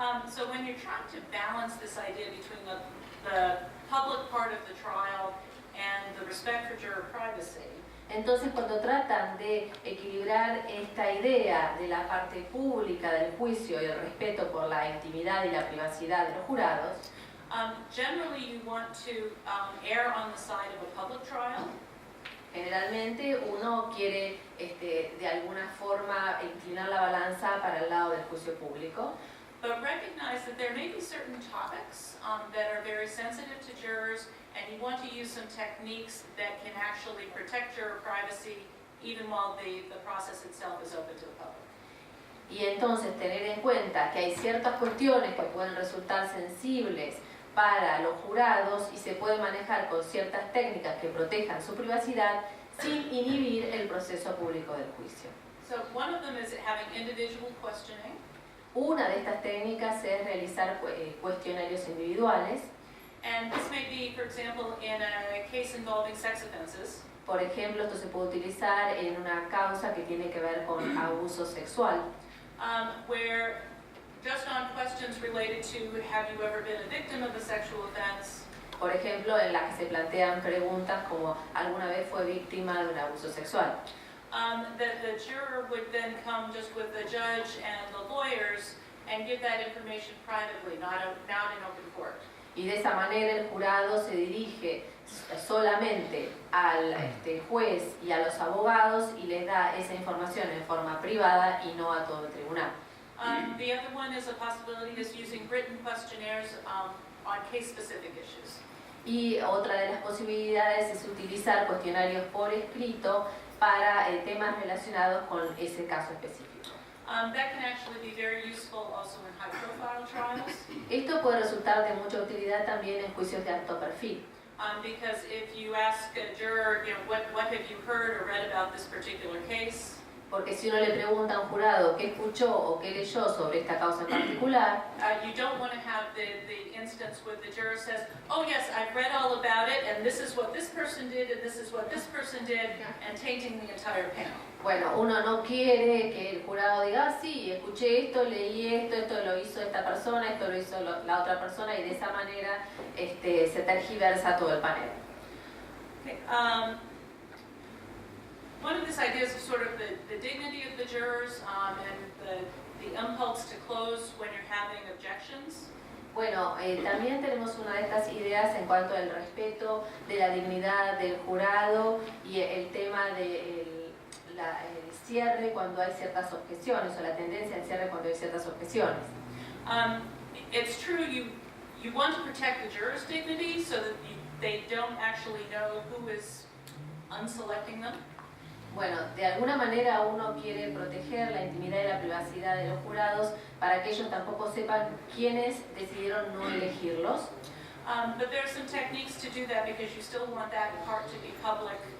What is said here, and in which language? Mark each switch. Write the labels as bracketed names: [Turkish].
[English] So when you're trying to balance this idea between the public part of the trial and the respect for juror privacy, [Spanish] Entonces, cuando tratan de equilibrar esta idea de la parte pública del juicio y el respeto por la intimidad y la privacidad de los jurados, [English] generally you want to err on the side of a public trial. [Spanish] generalmente uno quiere de alguna forma inclinar la balanza para el lado del juicio público, [English] But recognize that there may be certain topics that are very sensitive to jurors, and you want to use some techniques that can actually protect juror privacy even while the process itself is open to the public. [Spanish] y entonces tener en cuenta que hay ciertas cuestiones que pueden resultar sensibles para los jurados y se puede manejar con ciertas técnicas que protejan su privacidad sin inhibir el proceso público del juicio. [English] So one of them is having individual questioning. [Spanish] Una de estas técnicas es realizar cuestionarios individuales. [English] And this may be, for example, in a case involving sex offenses. [Spanish] Por ejemplo, esto se puede utilizar en una causa que tiene que ver con abuso sexual, [English] Where just on questions related to have you ever been a victim of a sexual offense, [Spanish] por ejemplo, en la que se plantean preguntas como ¿alguna vez fue víctima de un abuso sexual? [English] that the juror would then come just with the judge and the lawyers and give that information privately, not in open court. [Spanish] Y de esa manera el jurado se dirige solamente al juez y a los abogados y les da esa información en forma privada y no a todo el tribunal. [English] The other one is a possibility is using written questionnaires on case-specific issues. [Spanish] Y otra de las posibilidades es utilizar cuestionarios por escrito para temas relacionados con ese caso específico. [English] That can actually be very useful also in high-profile trials. [Spanish] Esto puede resultar de mucha utilidad también en juicios de alto perfil. [English] Because if you ask a juror, what have you heard or read about this particular case? [Spanish] Porque si uno le pregunta a un jurado qué escuchó o qué leyó sobre esta causa en particular, [English] You don't want to have the instance where the juror says, oh yes, I've read all about it, and this is what this person did, and this is what this person did, and tainting the entire panel. [Spanish] bueno, uno no quiere que el jurado diga, ah, sí, escuché esto, leí esto, esto lo hizo esta persona, esto lo hizo la otra persona, y de esa manera se tergiversa todo el panel. [English] Okay, one of these ideas is sort of the dignity of the jurors and the impulse to close when you're having objections. [Spanish] Bueno, también tenemos una de estas ideas en cuanto al respeto de la dignidad del jurado y el tema del cierre cuando hay ciertas objeciones o la tendencia al cierre cuando hay ciertas objeciones. [English] It's true you want to protect the jurors' dignity so that they don't actually know who is unselecting them. [Spanish] Bueno, de alguna manera uno quiere proteger la intimidad y la privacidad de los jurados para que ellos tampoco sepan quiénes decidieron no elegirlos. [English] But there are some techniques to do that because you still want that part to be public